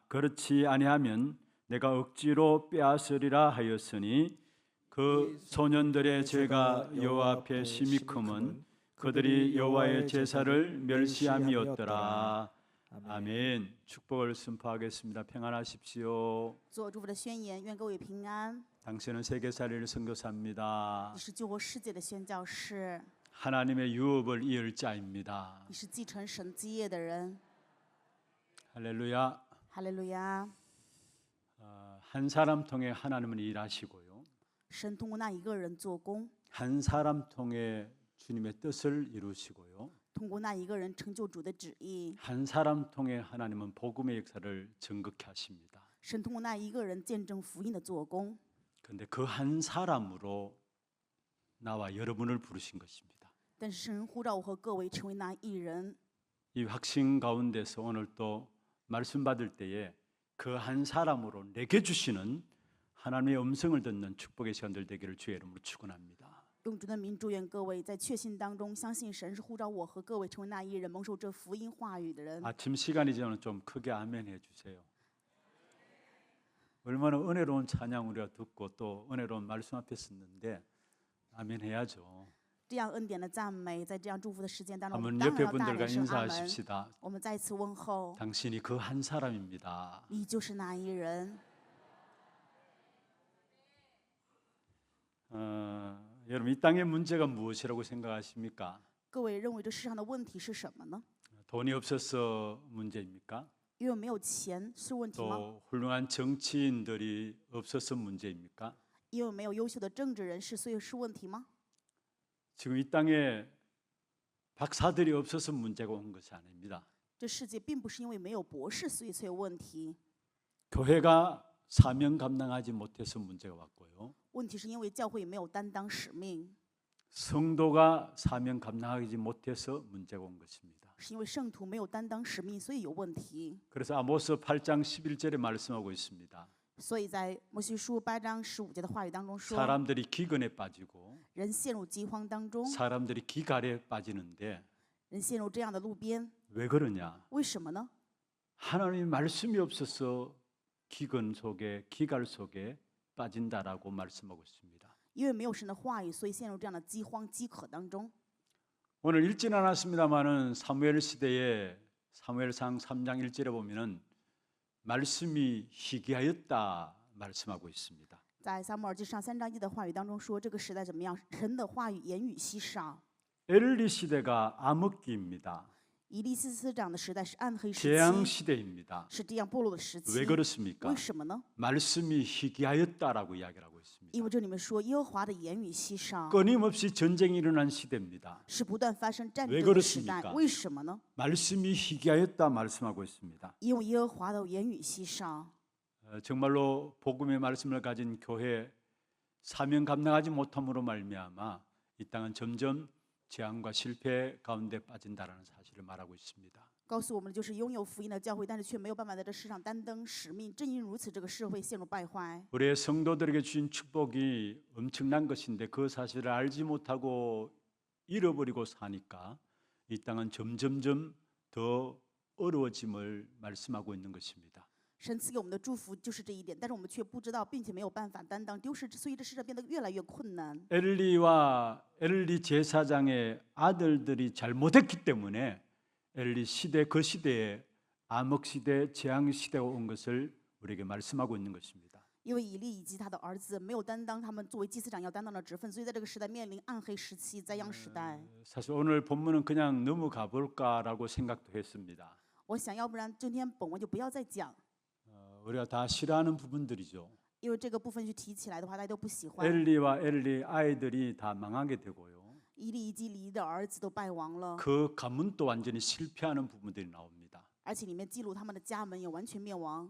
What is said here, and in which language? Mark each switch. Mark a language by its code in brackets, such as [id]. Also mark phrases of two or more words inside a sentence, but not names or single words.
[ko] 그렇지 아니하면 내가 억지로 빼앗으리라 하였으니 그 소년들의 죄가 여호와 앞에 심히 크면 그들이 여호와의 제사를 멸시함이었더라. 아멘. 축복을 선포하겠습니다. 평안하십시오. [zh] 做祝福的宣言，愿各位平安。 [ko] 당신은 세계살이를 선교사입니다. [zh] 你是救活世界的宣教士， [ko] 하나님의 유업을 이을 자입니다. [zh] 你是继承神基业的人。 [ko] 할렐루야. [zh] 哈利路亚！ [ko] 한 사람 통해 하나님은 일하시고요. [zh] 神通过那一个人做工， [ko] 한 사람 통해 주님의 뜻을 이루시고요. [zh] 通过那一个人成就主的旨意。 [ko] 한 사람 통해 하나님은 복음의 역사를 증거케 하십니다. [zh] 神通过那一个人见证福音的做工。 [ko] 그런데 그 한 사람으로 나와 여러분을 부르신 것입니다. [zh] 但是神呼召我和各位成为那一人。 [ko] 이 확신 가운데서 오늘 또 말씀 받을 때에 그 한 사람으로 내게 주시는 하나님의 음성을 듣는 축복의 시간들 되기를 주의 이름으로 축원합니다. [zh] 用主的名祝愿各位在确信当中相信神是呼召我和各位成为那一人，蒙受这福音话语的人。 [ko] 아침 시간이지만 좀 크게 아멘 해주세요. 얼마나 은혜로운 찬양 우리가 듣고 또 은혜로운 말씀 앞에 섰는데 아멘 해야죠. [zh] 这样恩典的赞美，在这样祝福的时间当中，我们 [ko] 한번 [zh] 当 [ko] 옆에 [zh] 然要大 [ko] 분들과 [zh] 点声阿门。 [ko] 인사하십시다. [zh] 我们再一次问候， [ko] 당신이 그 한 사람입니다. [zh] 你就是那一人。 [ko] 여러분 이 땅의 문제가 무엇이라고 생각하십니까? [zh] 各位认为这世上的问题是什么呢？ [ko] 돈이 없어서 문제입니까? [zh] 因为没有钱是问题吗？ [ko] 또 훌륭한 정치인들이 없어서 문제입니까? [zh] 因为没有优秀的政治人士，所以是问题吗？ [ko] 지금 이 땅에 박사들이 없어서 문제가 온 것이 아닙니다. [zh] 这世界并不是因为没有博士，所以才有问题。 [ko] 교회가 사명 감당하지 못해서 문제가 왔고요. [zh] 问题是因为教会没有担当使命， [ko] 성도가 사명 감당하지 못해서 문제가 온 것입니다. [zh] 是因为圣徒没有担当使命，所以有问题。 [ko] 그래서 아모스 8장 11절에 말씀하고 있습니다. [zh] 所以在摩西书8章15节的话语当中说， [ko] 사람들이 기근에 빠지고 [zh] 人陷入饥荒当中， [ko] 사람들이 기갈에 빠지는데 [zh] 人陷入这样的路边， [ko] 왜 그러냐? [zh] 为什么呢？ [ko] 하나님의 말씀이 없어서 기근 속에 기갈 속에 빠진다라고 말씀하고 있습니다. [zh] 因为没有神的话语，所以陷入这样的饥荒、饥渴当中。 [ko] 오늘 읽지는 않았습니다만은 사무엘 시대에 사무엘상 3장 1절에 보면은 말씀이 희귀하였다 말씀하고 있습니다. [zh] 在撒母耳记上3章1的话语当中说，这个时代怎么样？神的话语言语稀少。 [ko] 엘리 시대가 암흑기입니다. [zh] 以利西斯长的时代是暗黑时 [ko] 재앙 [zh] 期， [ko] 시대입니다. [zh] 是这样堕落的时期 [ko] 왜 。 그렇습니까? [zh] 为什么呢？ [ko] 말씀이 희귀하였다라고 이야기를 하고 있습니다. [zh] 因为这里面说耶和华的言语稀少， [ko] 끊임없이 전쟁이 일어난 시대입니다. [zh] 是不断发生战 [ko] 왜 [zh] 争的时代 [ko] 그렇습니까 。 [zh] 为什么呢？ [ko] 말씀이 희귀하였다 말씀하고 있습니다. [zh] 因为耶和华的言语稀少。 [ko] 정말로 복음의 말씀을 가진 교회 사명 감당하지 못함으로 말미암아 이 땅은 점점 재앙과 실패 가운데 빠진다라는 사실을 말하고 있습니다. [zh] 告诉我们，就是拥有福音的教会，但是却没有办法在这世上担当使命。正因如此，这个社会陷入败坏。 [ko] 우리의 성도들에게 주신 축복이 엄청난 것인데 그 사실을 알지 못하고 잃어버리고 사니까 이 땅은 점점점 더 어려워짐을 말씀하고 있는 것입니다. [zh] 神赐给我们的祝福就是这一点，但是我们却不知道，并且没有办法担当丢失，所以这世上变得越来越困难。 [ko] 엘리와 엘리 제사장의 아들들이 잘못했기 때문에 엘리 시대 그 시대에 암흑 시대, 재앙 시대가 온 것을 우리에게 말씀하고 있는 것입니다. [zh] 因为以利以及他的儿子没有担当他们作为祭司长要担当的职分，所以在这个时代面临暗黑时期、灾殃时代。 [ko] 사실 오늘 본문은 그냥 넘어가 볼까라고 생각도 했습니다. [zh] 我想要不然今天本文就不要再讲， [ko] 우리가 다 싫어하는 부분들이죠. [zh] 因为这个部分去提起来的话，大家都不喜欢。 [ko] 엘리와 엘리 아이들이 다 망하게 되고요. [zh] 以利以及以利的儿子都败亡了， [ko] 그 가문도 완전히 실패하는 부분들이 나옵니다. [zh] 而且里面记录他们的家门也完全灭亡。